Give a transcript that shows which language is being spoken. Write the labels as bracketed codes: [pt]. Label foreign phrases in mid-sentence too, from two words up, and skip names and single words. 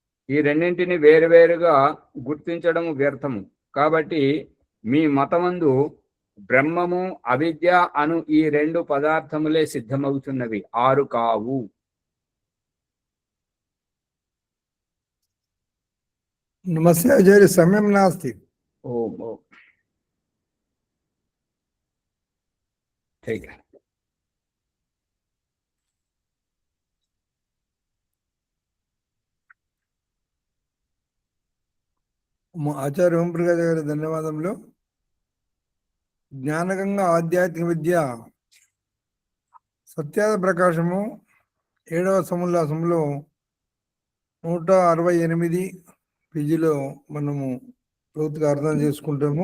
[te] ఈ రెండింటిని వేరువేరుగా గుర్తించడం వ్యర్థము. కాబట్టి మీ మతమందు బ్రహ్మము అవిద్య అను ఈ రెండు పదార్థములే సిద్ధమవుతున్నవి, ఆరు కావు. [sa] नमस्ते आचार्य, समय नास्ति। [hi] ఓం ఓం. ठीक है. [te] ఆచార్య ఓంప్రకాష్ గారి ధన్యవాదములు. జ్ఞానగంగా ఆధ్యాత్మిక విద్య సత్యాద ప్రకాశము 7వ సముల్లాసంలో 168 పేజీలో మనము పూర్తిగా అర్థం చేసుకుంటాము.